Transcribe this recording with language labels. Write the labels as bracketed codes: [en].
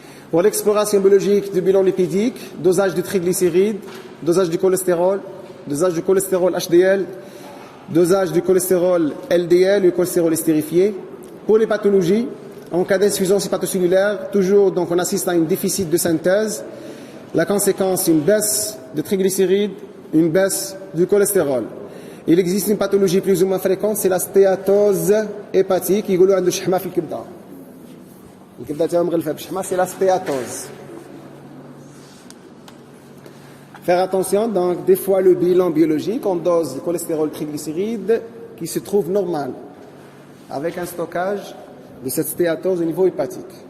[fr] Pour l'exploration biologique du bilan lipidique, dosage du triglycéride, dosage du cholestérol HDL, dosage du cholestérol LDL, le cholestérol estérifié. Pour les pathologies, en cas d'insuffisance hépatocellulaire, toujours donc on assiste à un déficit de synthèse. La conséquence, une baisse de triglycérides, une baisse du cholestérol. Il existe une pathologie plus ou moins fréquente, c'est la stéatose hépatique. [ar] يقولوا عنده شحمة في الكبدة. الكبدة تاعو مغلفة بشحمة, [fr] c'est la stéatose. Faire attention, donc des fois le bilan biologique, on dose de cholestérol triglycéride qui se trouve normal, avec un stockage de cette stéatose au niveau hépatique.